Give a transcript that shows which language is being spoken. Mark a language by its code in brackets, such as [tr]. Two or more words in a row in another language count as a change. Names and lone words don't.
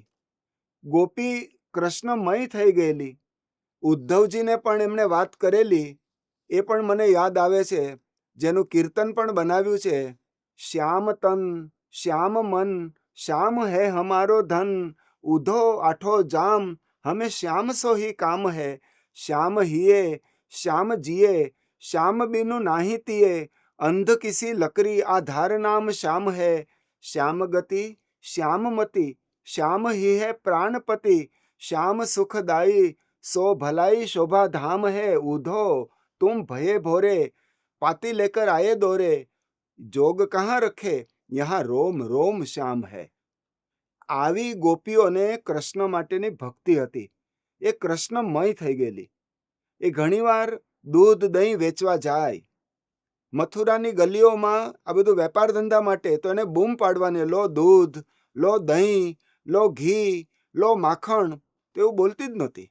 [gu] ગોપી કૃષ્ણમય થઈ ગયેલી. ઉદ્ધવજીને પણ એમણે વાત કરેલી, એ પણ મને યાદ આવે છે, જેનું કીર્તન પણ બનાવ્યું છે. [bra] श्याम तन श्याम मन श्याम हे हमारो धन, उधो आठो जाम हमे श्याम सो ही काम है, श्याम हिए श्याम जिए श्याम बिनु नाही तिए, अंध किसी लकड़ी आधार नाम श्याम है, श्याम गति श्याम मति श्याम ही है प्राणपति, श्याम सुखदाई सो भलाई शोभा धाम है, उधो तुम भये भोरे पाती लेकर आए दौरे, जोग कहाँ रखे यहाँ रोम रोम श्याम है. [gu] આવી ગોપીઓને કૃષ્ણ માટેની ભક્તિ હતી. એ કૃષ્ણમય થઈ ગયેલી. એ ઘણીવાર દૂધ દહીં વેચવા જાય, મથુરાની ગલીઓમાં આ બધું વેપાર ધંધા માટે, તો એને બૂમ પાડવાની, લો દૂધ, લો દહીં, લો ઘી, લો માખણ, તો એવું બોલતી જ નહોતી.